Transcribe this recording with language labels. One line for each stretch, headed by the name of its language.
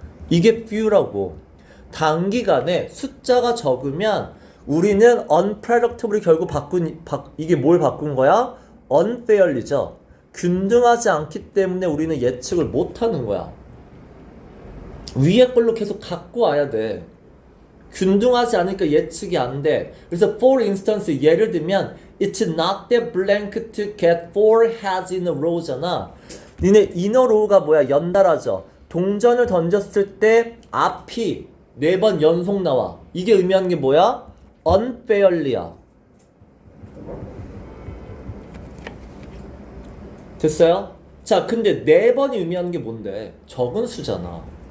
Korean: 이게 few라고. 단기간에 숫자가 적으면 우리는 unpredictable이 결국 이게 뭘 바꾼 거야?
English: unfairly죠.
Korean: 균등하지 않기 때문에 우리는 예측을 못하는 거야. 위에 걸로 계속 갖고 와야 돼. 균등하지 않으니까 예측이 안 돼. 그래서
English: for instance
Korean: 예를 들면
English: It's not that blank to get four heads in a row잖아.
Korean: 니네 in a row가 뭐야? 연달아져. 동전을 던졌을 때 앞이 4번 연속 나와. 이게 의미하는 게 뭐야? unfairly야. 됐어요? 자, 근데 4번이 의미하는 게 뭔데? 적은 수잖아.